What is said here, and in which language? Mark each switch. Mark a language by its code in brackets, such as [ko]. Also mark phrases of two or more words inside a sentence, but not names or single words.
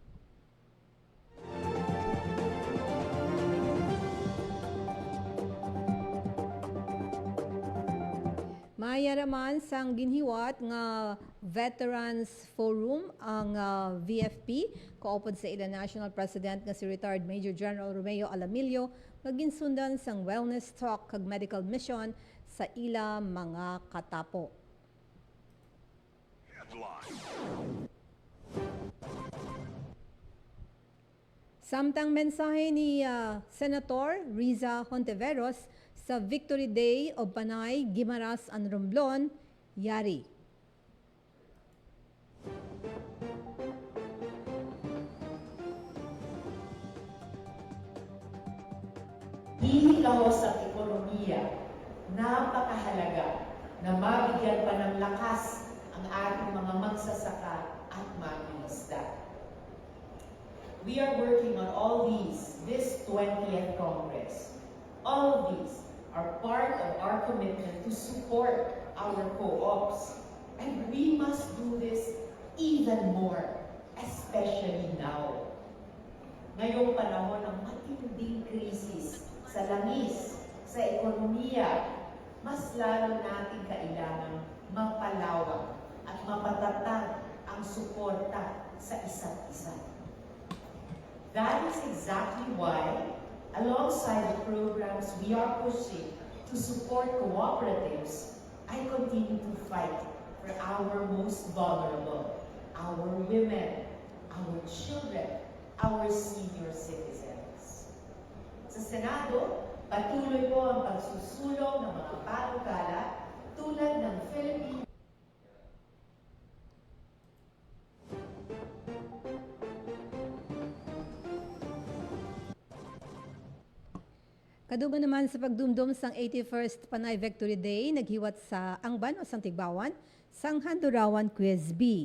[hil] Maya naman sang ginhiwat nga [en] Veterans Forum [hil] ang VFP kaupod sa ila National President nga si [en] retired Major General [hil] Romeo Alamillo nga ginsundan sang [en] wellness talk [hil] kag [en] medical mission [hil] sa ila mga katapo. Samtang mensahe ni Senator Riza Hontiveros sa Victory Day o Panay, Guimaras, and Romblon, yari. [tl] Hihikahos ang ekonomiya, napakahalaga na mabigyan pa ng lakas ang ating mga magsasaka at mangingisda. [en] We are working on all this 20th Congress. All of these are part of our commitment to support our co-ops. And we must do this even more, especially now. [tl] Ngayong panahon ng matinding krisis sa langis, sa ekonomiya, mas lalo natin kailangan mapalawak at mapatatag ang suporta sa isa't isa. [en] That is exactly why, alongside the programs we are pushing to support cooperatives, I continue to fight for our most vulnerable, our women, our children, our senior citizens. [tl] Sa Senado, patuloy po ang pagsusulong ng mga panukala tulad ng Philippine [hil] Kaduman naman sa pagdumdum sang 81st Panay Victory Day, naghiwat sa Angban o Santigbawan, sang Handurawan Quiz B.